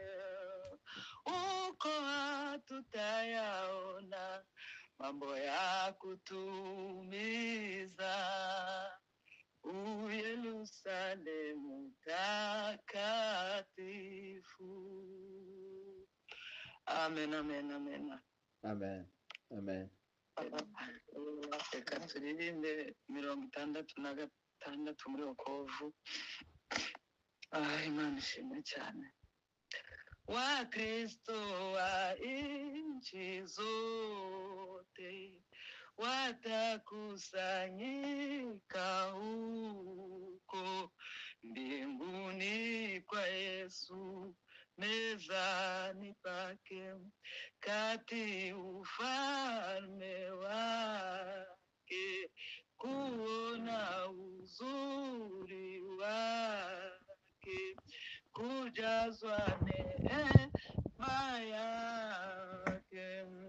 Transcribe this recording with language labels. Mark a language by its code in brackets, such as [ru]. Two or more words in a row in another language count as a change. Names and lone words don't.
[sw] Huko hatutayaona mambo ya kutumiza. Yerusalemu takatifu. Amen, amen, amen. Amen, amen. [rw] Reka turirimbe 66 muri Okovu. Imana ishimwe cyane. [sw] Wakristo wa nchi zote watakusanyika huko mbinguni kwa Yesu, mezani pake, kati ufalme wake, kuona uzuri wake, kujazwa neema yake.